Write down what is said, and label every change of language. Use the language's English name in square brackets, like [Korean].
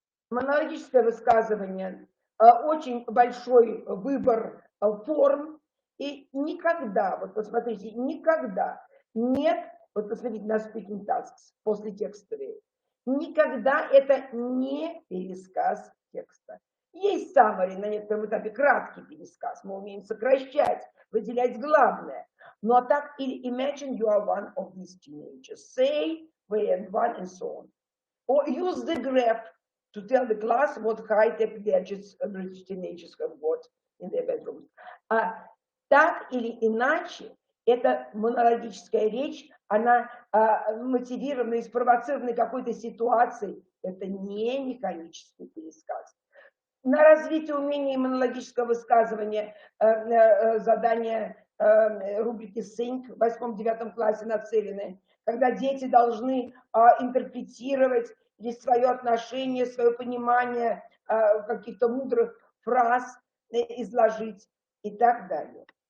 [Russian] Монологическое высказывание, очень большой выбор форм, и никогда, вот посмотрите, никогда нет, вот посмотрите на speaking tasks после текстовые, никогда это не пересказ текста. Есть summary на некотором этапе, краткий пересказ, мы умеем сокращать, выделять главное. Но так или [English] imagine you are one of these teenagers, say, where and one and so on. Or use the graph to tell the class what high-tech gadgets British teenagers have got in their bedrooms. [Russian] Так или иначе, эта монологическая речь, она мотивирована и спровоцирована какой-то ситуацией. Это не механический пересказ. На развитие умения монологического высказывания задания рубрики Think в 8-9 классе нацелены, когда дети должны интерпретировать или свое отношение, свое понимание каких-то мудрых фраз изложить и так далее.